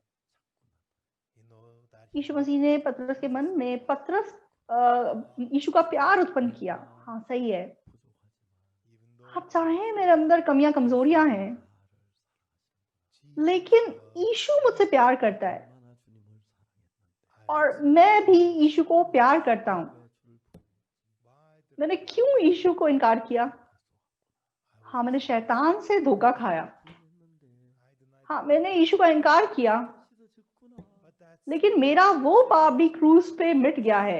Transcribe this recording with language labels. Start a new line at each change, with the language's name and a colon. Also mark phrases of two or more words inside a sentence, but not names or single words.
English: that
Hindi: यीशु मसीह ने पतरस के मन में यीशु का प्यार उत्पन्न किया। हाँ सही है,
Korean: 부족하지만
English: even though
Hindi: आप चाहें मेरे अंदर कमियां कमजोरियां हैं,
Korean: 나를
Hindi: लेकिन यीशु मुझसे प्यार करता है।
Korean: 얼마나 주님을
Hindi: और मैं भी यीशु को प्यार करता हूँ। मैंने क्यों यीशु को इनकार किया? हाँ, मैंने शैतान से धोखा खाया। हाँ, मैंने यीशु का इनकार किया, लेकिन मेरा वो पाप भी क्रूस पे मिट गया है।